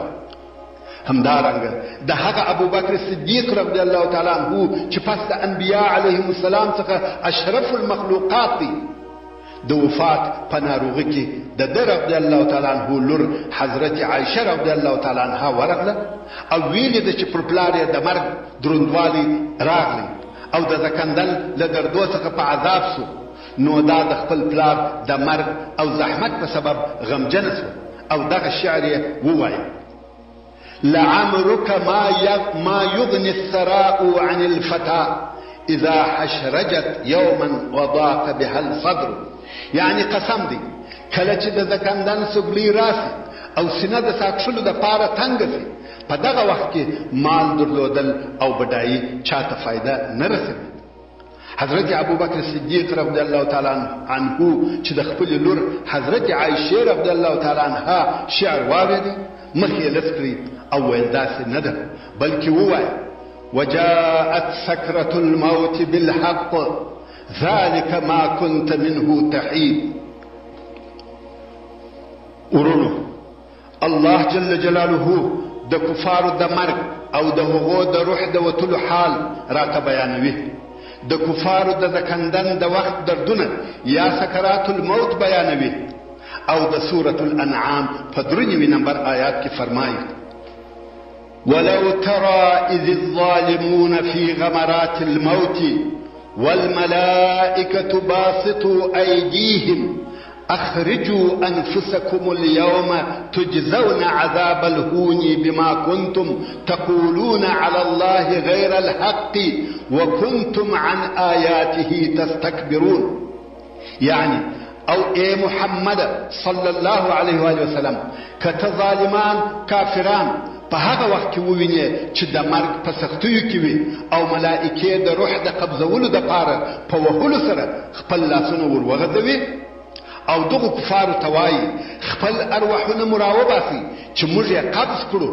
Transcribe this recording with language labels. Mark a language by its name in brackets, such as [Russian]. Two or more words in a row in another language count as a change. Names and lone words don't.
[Pashto] همدارنګه د هغه ابوبکر صدیق [Arabic] رضی الله تعالی عنہ [Pashto] چې پس د انبیاء [Arabic] علیهم السلام [Pashto] څخه [Arabic] اشرف المخلوقات [Pashto] دی، د وفات په ناروغي کې د ده [Arabic] رضی الله تعالی عنہ [Pashto] لور حضرت عایشه [Arabic] رضی الله تعالی عنها [Pashto] ورغله او ویلې ده چې پر پلار یې د مرګ دروندوالی راغلی او د زکندن له دردو څخه په عذاب سو. نو دا د خپل پلار د مرګ او زحمت په سبب غمجنه سو او دغه شعر یې ووایه: [Arabic] لعمرك ما يغني الثراء عن الفتى اذا حشرجت يوما وضاق بها الصدر. [Pashto] یعنی قسم دی کله چې د زکندن سګلی راسي او سینه د ساکشلو د پاره تنګ سي، په دغه وخت کې مال درلودل او بډایي چاته فایده نه رسوي. حضرت ابوبکر صدیق [Arabic] رضی الله تعالی عنہ [Pashto] چې د خپل لور حضرت عایشه [Arabic] رضی الله تعالی عنها [Pashto] شعر واورېد، مخ یې لس کړی او ویل داسې نه ده، بلکې ووایه: [Arabic] وجاءت سکرة الموت بالحق ذلك ما كنت منه تحید. [Pashto] ورونو، الله [Arabic] جل جلاله [Pashto] د کفارو د مرګ او د هغو د روح د وتلو حال راته بیانوي. د کفارو د زکندن د وخت دردونه یا [Arabic] سکرات الموت [Pashto] بیانوي او د سورة الانعام په 93 نمبر آیات کې فرمایي: [Arabic] ولو ترى إذ الظالمون في غمرات الموت والملائكة باسطوا أيديهم اخرجوا انفسكم اليوم تجزون عذاب الهون بما كنتم تقولون على الله غير الحق وكنتم عن آياته تستكبرون. [Pashto] يعني او اے محمد [Arabic] صلی الله علیه و آله وسلم [Pashto] کته ظالمان کافران په هغه وخت کې وویني چې د مرګ په سختیو کې وي او ملائکه د روح د قبضولو دپاره په وهلو سره خپل لاسونه ور وغځوي او دغه کفارو ته وایي خپل ارواحونه مو راوباسي چې موږ یې قبض کړو.